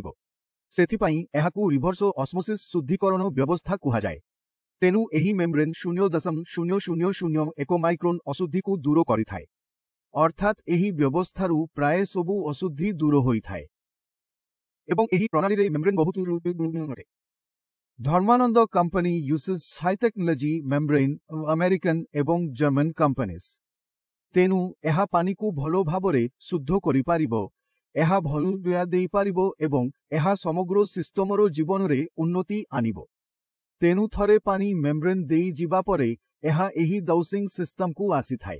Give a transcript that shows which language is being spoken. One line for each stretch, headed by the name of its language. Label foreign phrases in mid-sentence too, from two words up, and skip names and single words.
Odia: ସେଥିପାଇଁ ଏହାକୁ
English: reverse osmosis
Odia: ଶୁଦ୍ଧିକରଣ ବ୍ୟବସ୍ଥା କୁହାଯାଏ। ତେଣୁ ଏହି ମେମ୍ବ୍ରେନ୍ 0.0001 ମାଇକ୍ରୋନ ଅଶୁଦ୍ଧିକୁ ଦୂର କରିଥାଏ। ଅର୍ଥାତ୍ ଏହି ବ୍ୟବସ୍ଥାରୁ ପ୍ରାୟ ସବୁ ଅଶୁଦ୍ଧି ଦୂର ହୋଇଥାଏ। ଏବଂ ଏହି ପ୍ରଣାଳୀରେ ମେମ୍ବ୍ରେନ୍ ବହୁତ ଅଟେ।
English: Dharmananda company uses high technology membrane ଆମେରିକାନ୍ ଏବଂ German companies.
Odia: ତେଣୁ ଏହା ପାଣିକୁ ଭଲ ଭାବରେ ଶୁଦ୍ଧ କରିପାରିବ। ଏହା ଭଲ ବ୍ୟୟ ଦେଇପାରିବ ଏବଂ ଏହା ସମଗ୍ର ସିଷ୍ଟମର ଜୀବନରେ ଉନ୍ନତି ଆଣିବ। ତେଣୁ ଥରେ ପାଣି ମେମ୍ବ୍ରେନ୍ ଦେଇ ଯିବା ପରେ ଏହା ଏହି
English: dosing systemku
Odia: ଆସିଥାଏ।